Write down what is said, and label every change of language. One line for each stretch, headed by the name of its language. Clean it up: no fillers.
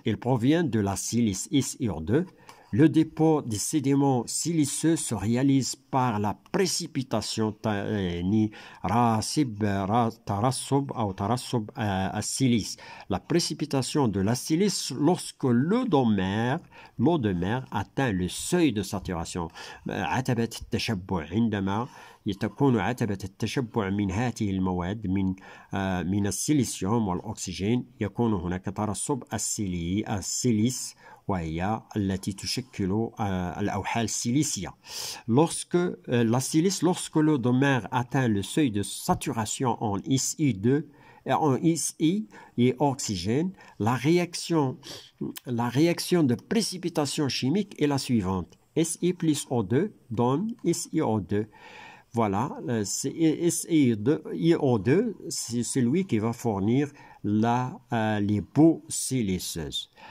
French: Elles proviennent de la silice SiO2. Le dépôt des sédiments siliceux se réalise par la précipitation
Arabic: ترسب السيليس.
French: La précipitation de la silice lorsque l'eau de mer atteint le seuil de saturation.
Arabic: عتبة التشبع عندما تكون عتبة التشبع من هذه المواد من السيليسيوم والأكسجين. يكون هناك ترسب السيليس وهي التي تشكل الأوحال السيليسية.
French: Lorsque la silice, lorsque le domère atteint le seuil de saturation en SI2 en SI et oxygène, la réaction de précipitation chimique est la suivante. Si plus O2 donne SiO2. Voilà, SiO2, c'est celui qui va fournir les boues siliceuses.